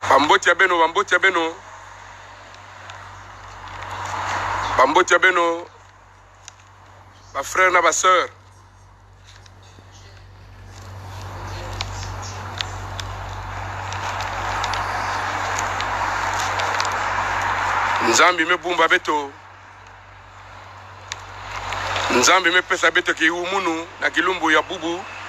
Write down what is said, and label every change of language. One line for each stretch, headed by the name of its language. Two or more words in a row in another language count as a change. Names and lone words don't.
Kituba (Democratic Republic of Congo): Bamboti ya beno, bamboti ya beno. Bamboti ya beno. Ba frère na ba sœur. Nzambi me bumba beto. Nzambi me pesa beto ki umunu na kilumbu ya bubu.